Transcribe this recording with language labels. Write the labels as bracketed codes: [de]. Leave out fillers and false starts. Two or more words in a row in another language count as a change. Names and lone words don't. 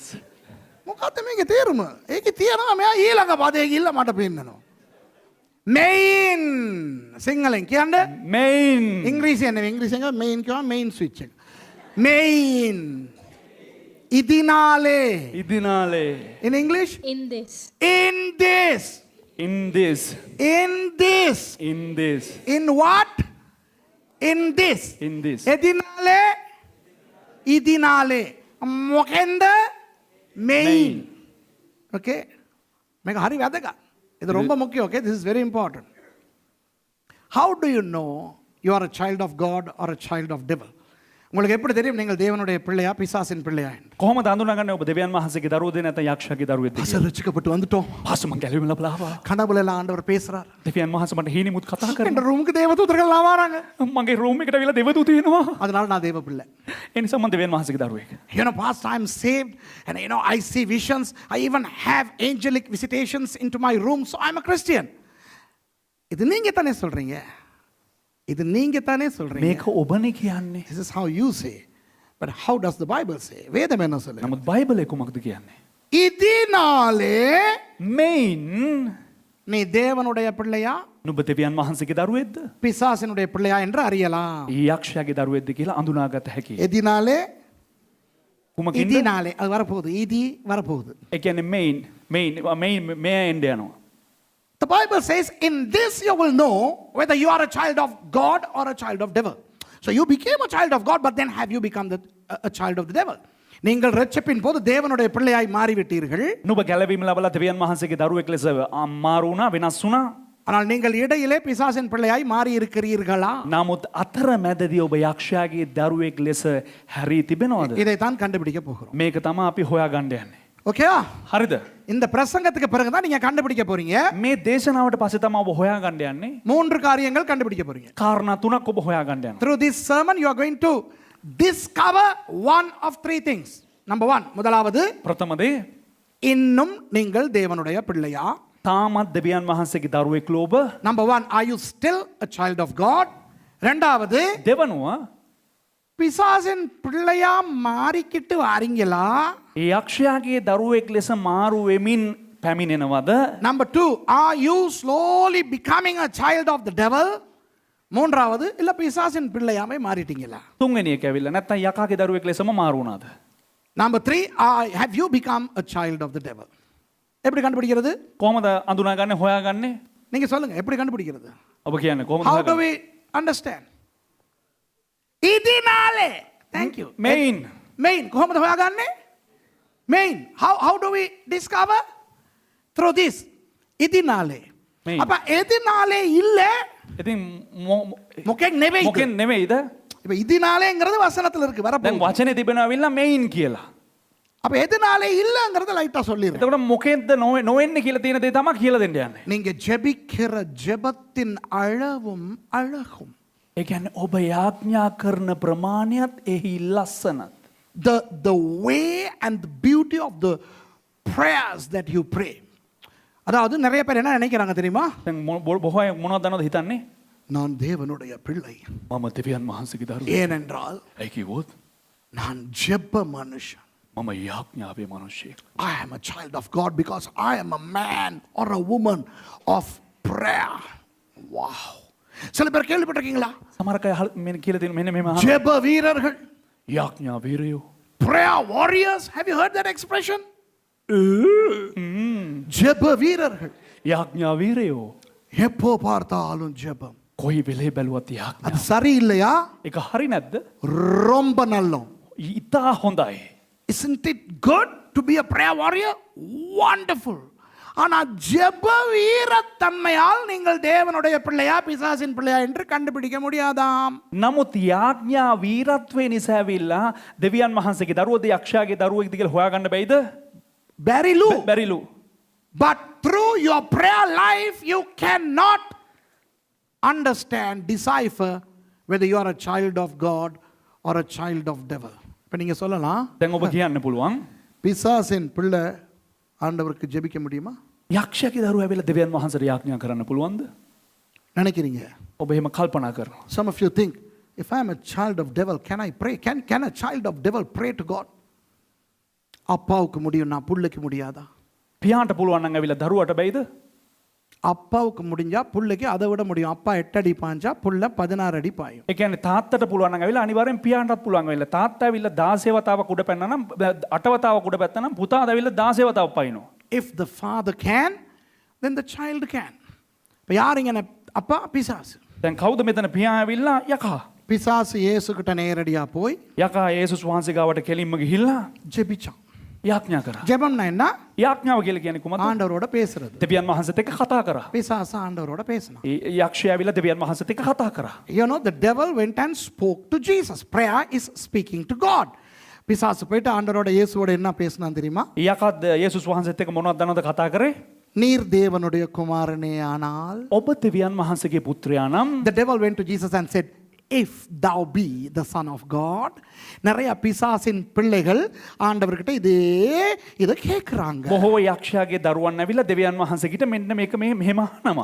[si] මොකද්ද මේකේ තේරුම? ඒකේ තියනවා මෙයා ඊළඟ පදේ ගිහිල්ලා මට පෙන්නනවා. Main සිංහලෙන් කියන්න. මෙයින් ඉංග්‍රීසියෙන් නෙවෙයි ඉංග්‍රීසියෙන් main කියනවා [en] main switch [si] එක. Main. [ta] ඉදිනාලේ. ඉදිනාලේ [en] In English? In this. In this. in this In this. in this In what? In this. in this [ta] எதனாலே. இதனாலே. මොකෙන්ද? [en] Main. Okay? [si] මේක හරි වැදගත්. [ta] இது ரொம்ப முக்கியம். [en] Okay? This is very important. How do you know you are a child of God or a child of devil? [ta] உங்களுக்கு எப்படி தெரியும் நீங்கள் தேவனுடைய பிள்ளையா பிசாசின் பிள்ளையா என்று? [si] කොහොමද අඳුනගන්නේ ඔබ දෙවියන් වහන්සේගේ දරුවෝද නැත්නම් යක්ෂයාගේ දරුවෙක්ද කියලා? [ta] ஆசீர்வதிக்கப்பட்டு வந்துட்டோம். [si] පාසු මං ගැලවිලා බලාවා [ta] கனவுல எல்லாம் ஆண்டவர் பேசுறார். [si] දෙවියන් වහන්සේ මට හීනෙමුත් කතා [ta] என் [si] කරනවා [ta] ரூமுக்கு தேவதூதர்கள் எல்லாம் வராங்க. [si] මගේ රූම් එකට ඇවිල්ලා දෙවදූත එනවා [ta] அதனால நான் தேவ பிள்ளை. [si] ඒ නිසා මම දෙවියන් වහන්සේගේ දරුවෙක් [en] You know, past I'm saved and you know, I see visions. I even have angelic visitations into my room. So I'm a Christian. [ta] இது நீங்க தானே சொல்றீங்க. இது நீங்க தானே சொல்றீங்க. [si] මේක ඔබනේ කියන්නේ [en] This is how you say. But how does the Bible say? [ta] வேதம் என்ன சொல்லுது? [si] නමුත් බයිබලයේ කුමක්ද කියන්නේ [ta] இதனாலே [si] මෙයින් [ta] நீ தேவனுடைய பிள்ளையா [si] නුඹ දෙවියන් වහන්සේගේ දරුවෙක්ද [ta] பிசாசினுடைய பிள்ளையா என்று அறியலாம். [si] යක්ෂයාගේ දරුවෙක්ද කියලා අඳුනාගත හැකියි [ta] எதினாலே [si] කුමකින්ද [ta] இதனாலே அது வரப்போகுது. இதி வரப்போகுது. [si] ඒ කියන්නේ මෙයින් මේ එන්න යනවා [en] The Bible says, in this you will know whether you are a child of God or a child of devil. So you became a child of God, but then have you become a child of the devil? [ta] நீங்கள் ரட்சிப்பின் போது தேவனுடைய பிள்ளையாய் மாறிவிட்டீர்கள். [si] නුඹ ගැලවීම ලබලා දෙවියන් වහන්සේගේ දරුවෙක් ලෙස මාරු වුණා වෙනස් වුණා [ta] ஆனால் நீங்கள் இடையிலே பிசாசின் பிள்ளையாய் மாறி இருக்கிறீர்களா? [si] නමුත් අතර මැදදී ඔබ යක්ෂයාගේ දරුවෙක් ලෙස හැරී තිබෙනවද? [ta] இதைத்தான் கண்டுபிடிக்க போகிறோம். [si] මේක තමයි අපි හොයාගන්න යන්නේ. [ta] ஓகேவா? [si] හරිද? [ta] இந்த பிரசங்கத்துக்கு பிறகு தான் நீங்க கண்டுபிடிக்க போறீங்க. [si] මේ දේශනාවට පස්සේ තමයි ඔබ හොයාගන්න යන්නේ. [ta] 3 காரியங்கள் கண்டுபிடிக்க போறீங்க. [si] කාරණා තුනක් ඔබ හොයාගන්න යනවා. [en] Through this sermon you are going to discover one of 3 things. Number 1, [ta] முதலாவது, [si] ප්‍රථම දේ [ta] இன்னும் நீங்கள் தேவனுடைய பிள்ளையா? [si] තාමත් දෙවියන් වහන්සේගේ දරුවෙක් ලෝබ. [en] Number 1, are you still a child of God? [ta] ரெண்டாவது, [si] දෙවනුව [ta] பிசாசின் பிள்ளையா மாறிக்கிட்டு வாரீங்களா? [si] ඒ යක්ෂයාගේ දරුවෙක් ලෙස මාරු වෙමින් පැමිණෙනවද? [en] Number 2, are you slowly becoming a child of the devil? [ta] மூன்றாவது, இல்ல பிசாசின் பிள்ளையாமே மாறிட்டீங்களா? [si] තුන්වෙනි එක ඇවිල්ලා නැත්නම් යකාගේ දරුවෙක් ලෙසම මාරු වුණාද? [en] Number 3, have you become a child of the devil? [ta] எப்படி கண்டுபிடிக்கிறது? [si] කොහමද අඳුනාගන්නේ හොයාගන්නේ? [ta] நீங்க சொல்லுங்க, எப்படி கண்டுபிடிக்கிறது? [si] ඔබ කියන්නේ කොහොමද [en] How do [si] හොයාගන්නේ? [en] we understand? இதனாலே, thank you. Main. Main, [si] කොහොමද හොයාගන්නේ? [en] Main, how do we discover? Through this. [ta] இதனாலே. [en] Main. [ta] அப்ப எதனாலே இல்ல? [si] ඉතින් මොකෙක් නෙවෙයි. මොකෙන් නෙමෙයිද? [ta] இப்ப இதனாலேங்கிறது வசனத்துல இருக்கு [si] දැන් [ta] வரப்போகுது. [si] වචනේ තිබෙනවා ඇවිල්ලා මෙයින් කියලා. [ta] அப்ப எதனாலே இல்லங்கிறத லைட்டா சொல்லிடுறேன். [si] එතකොට මොකෙන්ද නොවෙන්නේ කියලා තියෙන දේ තමයි කියලා දෙන්න යන්නේ. [ta] நீங்க ஜெபிக்கிற ஜெபத்தின் அளவும் அழகும். [si] ඒ කියන්නේ ඔබ යාඥා කරන ප්‍රමාණයත් එහි ලස්සනත්. [en] The way and the beauty of the prayers that you pray. [ta] அதாவது நிறைய பேர் என்ன நினைக்கிறாங்க தெரியுமா? [si] දැන් බොහෝ අය මොනවද දන්නවද හිතන්නේ? [ta] நான் தேவனுடைய பிள்ளை. [si] මම දෙවියන් වහන්සේගේ දරුවෙක්. [ta] ஏனென்றால் [si] ඇයි කිව්වොත් [ta] நான் ஜெப மனுஷன். [si] මම යාඥාවේ මිනිහෙක්. [en] I am a child of God because I am a man or a woman of prayer. [ta] Wow. சில பேர் கேள்விப்பட்டிருக்கீங்களா? [si] සමහර අය මෙන්න කියලා තියෙන මෙන්න මෙහෙම අහනවා. [ta] ஜெப வீரர்கள். [si] යාඥා වීරයෝ. [en] Prayer warriors. Have you heard that expression? [ta] ஜெப வீரர்கள். [si] යාඥා වීරයෝ. [ta] எப்போ பார்த்தாலும் ஜெபம். [si] කොයි වෙලේ බැලුවත් යාඥා. [ta] அது சரியில்லையா? [si] ඒක හරි නැද්ද? [ta] ரொம்ப நல்லம். [si] ඉතා හොඳයි. [en] Isn't it good to be a prayer warrior? Wonderful. [ta] ஆனா ஜெப வீரத்தன்மையால் நீங்கள் தேவனுடைய பிள்ளையா பிசாசின் பிள்ளையா என்று கண்டுபிடிக்க முடியாதாம். [si] නමුත් යාඥා වීරත්වයේ නිසා ඇවිල්ලා දෙවියන් වහන්සේගේ දරුවෝද යක්ෂයාගේ දරුවෙක්ද කියලා හොයාගන්න බැයිද? බැරිලු. බැරිලු. [en] But through your prayer life you cannot understand, decipher whether you are a child of God or a child of devil. [ta] இப்ப நீங்க சொல்லலாம், [si] දැන් ඔබ කියන්න පුළුවන් [ta] பிசாசின் பிள்ளை ஆண்டவருக்கு ஜெபிக்க முடியுமா? [si] යක්ෂයාගේ දරුවා ඇවිල්ලා දෙවියන් වහන්සේට යාඥා කරන්න පුළුවන්ද? [ta] நினைக்கிறீங்க? [si] ඔබ එහෙම කල්පනා කරනවා. [en] Some of you think, if I am a child of devil, can I pray? Can a child of devil pray to God? [ta] அப்பாவுக்கு முடியும், நான் புள்ளைக்கு முடியாதா? පියාට පුළුවන් නම් ඇවිල්ලා දරුවට බැයිද? அப்பாவுக்கு முடிஞ்சா புள்ளைக்கு அதை விட முடியும். அப்பா 8 அடி பாஞ்சா புள்ள 16 அடி பாயும். [si] ඒ කියන්නේ තාත්තට පුළුවන් නම් ඇවිල්ලා අනිවාර්යෙන් පියාටත් පුළුවන් ඇවිල්ලා තාත්තා ඇවිල්ලා 16 වතාවක් උඩ පැනනා නම් 8 වතාවක් උඩ පැත්තා නම් පුතාට ඇවිල්ලා 16 වතාවක් පයින්නවා. [en] If the father can, then the child can. [ta] இப்ப யாருங்க அப்பா? பிசாசு. [si] දැන් කවුද මෙතන පියා ඇවිල්ලා යකා? [ta] பிசாசு இயேசு கிட்ட நேரடியா போய் [si] යකා යේසුස් වහන්සේ ගාවට කෙලින්ම ගිහිල්ලා [ta] ஜெபிச்சான். [si] යාඥා කරා. [ta] ஜெபம்னா என்ன? [si] යාඥාව කියලා කියන්නේ කොහොමද? [ta] ஆண்டவரோட பேசுறது. [si] දෙවියන් වහන්සේත් එක්ක කතා කරා. [ta] பிசாசு ஆண்டவரோட பேசினான். [si] ඒ යක්ෂයා ඇවිල්ලා දෙවියන් වහන්සේත් එක්ක කතා කරා. [en] You know, the devil went and spoke to Jesus. Prayer is speaking to God. [ta] பிசாசு போயிட்டு ஆண்டவரோட இயேசுவோட என்ன பேசினான் தெரியுமா? [si] යකා යේසුස් වහන්සේත් එක්ක මොනවද දන්නවද කතා කරේ? [ta] நீர் தேவனுடைய குமாரனே ஆனால். [si] ඔබ දෙවියන් වහන්සේගේ පුත්‍රයා නම්. [en] The devil went to Jesus and said, if thou be the son of God. [ta] நிறைய பிசாசின் பிள்ளைகள் ஆண்டவர்கிட்ட இதை கேட்குறாங்க. [si] බොහෝ යක්ෂයාගේ දරුවන් ඇවිල්ලා දෙවියන් වහන්සේට මෙන්න මේක මෙහෙම අහනවා.